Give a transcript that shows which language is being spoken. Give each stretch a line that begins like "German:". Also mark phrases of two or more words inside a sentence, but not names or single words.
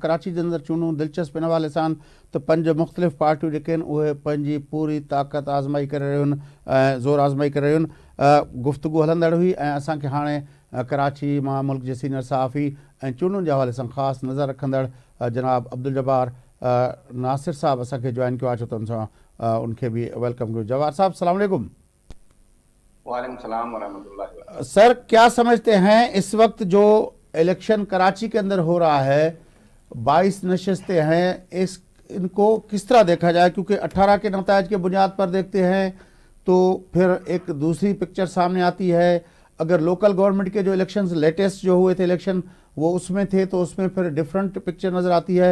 Sindhi: कराची जे अंदरि चूंडूं दिलचस्प इन हवाले सां त 5 मुख़्तलिफ़ पार्टियूं जेके आहिनि उहे पंहिंजी पूरी ताक़त आज़माई करे रहियूं आहिनि ऐं ज़ोर आज़माई करे रहियूं आहिनि। गुफ़्तगू हलंदड़ हुई ऐं असांखे हाणे कराची मां मुल्क जे सीनियर सहाफ़ी ऐं चूंडुनि जे हवाले सां ख़ासि नज़र रखंदड़ जनाब अब्दुल जब्बार नासिर साहब असांखे जॉइन कयो आहे, छो त हुन सां उनखे बि वेलकम कयो। जब्बार साहब
Arabic: السلام عليكم. وعليكم السلام ورحمة الله.
Urdu: سر، کیا سمجھتے ہیں اس وقت جو الیکشن کراچی کے اندر ہو رہا ہے، 22 نشستیں ہیں، ان کو کس طرح دیکھا جائے? کیونکہ 18 کے نتائج کے بنیاد پر دیکھتے ہیں تو پھر ایک دوسری پکچر سامنے آتی ہے. اگر
English: local government
Urdu: کے جو الیکشنز لیٹسٹ جو ہوئے تھے الیکشن وہ اس میں تھے تو اس میں پھر
English: different picture
Urdu: نظر آتی ہے.